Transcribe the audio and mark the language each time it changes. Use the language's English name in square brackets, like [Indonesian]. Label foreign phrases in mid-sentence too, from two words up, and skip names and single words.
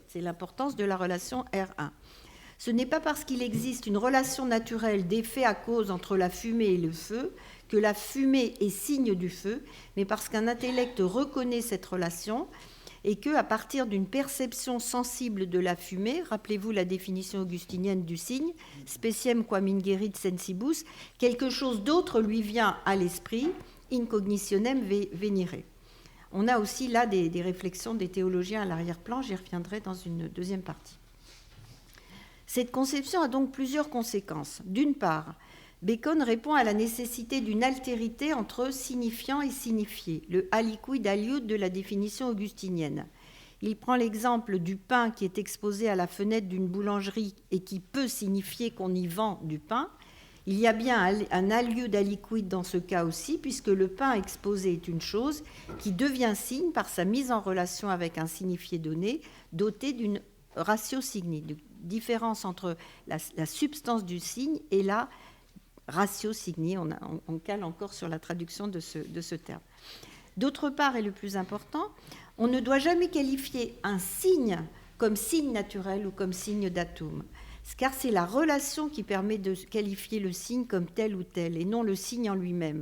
[French] C'est l'importance de la relation R1. Ce n'est pas parce qu'il existe une relation naturelle d'effet à cause entre la fumée et le feu que la fumée est signe du feu, mais parce qu'un intellect reconnaît cette relation et que, à partir d'une perception sensible de la fumée, rappelez-vous la définition augustinienne du signe, [Latin] speciem quam ingerit sensibus, [French] quelque chose d'autre lui vient à l'esprit, [Latin] incognitionem venire. [French] On a aussi là des réflexions des théologiens à l'arrière-plan, j'y reviendrai dans une deuxième partie. Cette conception a donc plusieurs conséquences. D'une part, Bacon répond à la nécessité d'une altérité entre signifiant et signifié, le [Latin] aliquid aliud [French] de la définition augustinienne. Il prend l'exemple du pain qui est exposé à la fenêtre d'une boulangerie et qui peut signifier qu'on y vend du pain. Il y a bien un [Latin] aliud aliquid [French] dans ce cas aussi, puisque le pain exposé est une chose qui devient signe par sa mise en relation avec un signifié donné, doté d'une [Latin] ratio signi. [French] Différence entre la substance du signe et la [Latin] ratio signi. [French] On cale encore sur la traduction de ce terme. D'autre part, et le plus important, on ne doit jamais qualifier un signe comme signe naturel ou comme signe d'atome, car c'est la relation qui permet de qualifier le signe comme tel ou tel, et non le signe en lui-même.